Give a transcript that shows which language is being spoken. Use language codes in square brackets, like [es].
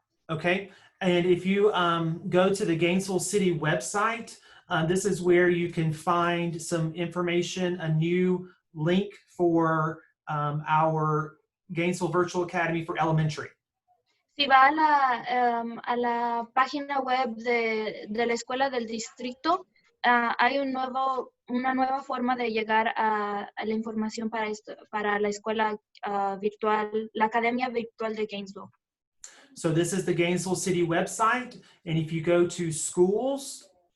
[en] Okay, and if you go to the Gainesville City website, this is where you can find some information, a new link for our Gainesville Virtual Academy for Elementary. [es] Si va a la página web de la escuela del distrito, hay una nueva forma de llegar a la información para la escuela virtual, la Academia Virtual de Gainesville. [en] So this is the Gainesville City website, and if you go to schools,